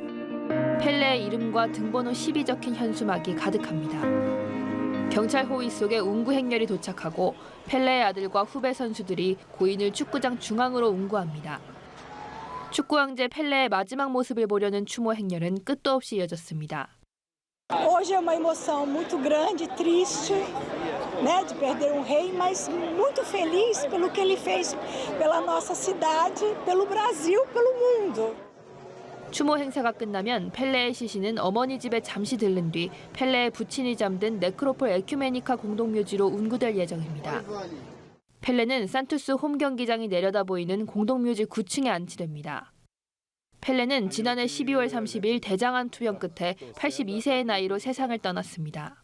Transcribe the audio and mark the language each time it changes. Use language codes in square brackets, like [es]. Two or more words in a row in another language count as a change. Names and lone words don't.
[ko] 펠레의 이름과 등번호 10이 적힌 현수막이 가득합니다. 경찰 호위 속에 운구 행렬이 도착하고 펠레의 아들과 후배 선수들이 고인을 축구장 중앙으로 운구합니다. 축구 황제 펠레의 마지막 모습을 보려는 추모 행렬은 끝도 없이 이어졌습니다. [pt] Hoje é uma emoção muito grande, triste, né, de perder um rei, mas muito feliz pelo que ele fez pela nossa cidade, pelo Brasil, pelo mundo. [ko] 추모 행사가 끝나면 펠레의 시신은 어머니 집에 잠시 들른 뒤 펠레의 부친이 잠든 네크로폴 에큐메니카 공동묘지로 운구될 예정입니다. 펠레는 산투스 홈 경기장이 내려다 보이는 공동묘지 9층에 안치됩니다. 펠레는 지난해 12월 30일 대장암 투병 끝에 82세의 나이로 세상을 떠났습니다.